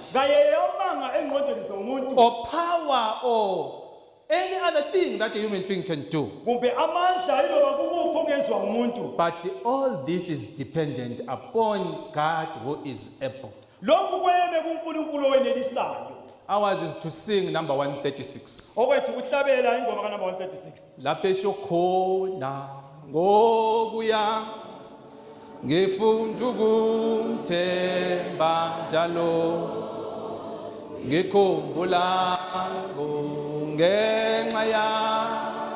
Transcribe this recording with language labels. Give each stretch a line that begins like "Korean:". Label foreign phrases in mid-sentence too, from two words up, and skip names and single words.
North Ndebele: kaye yamanga engqondweni zomuntu
English: or power or any other thing that a human being can do.
North Ndebele: kumbe amandla iloba kukuphi okungenziwa ngumuntu.
English: But all this is dependent upon God who is able.
North Ndebele: Lokhu kweme kuNkulunkulu owenelisayo.
English: Ours is to sing number 136.
North Ndebele: Okwethu kuhlabela ingoma ka number 136. Lapho esho khona ngokuya ngifunda ukumthemba njalo ngikhumbula ngenxa ya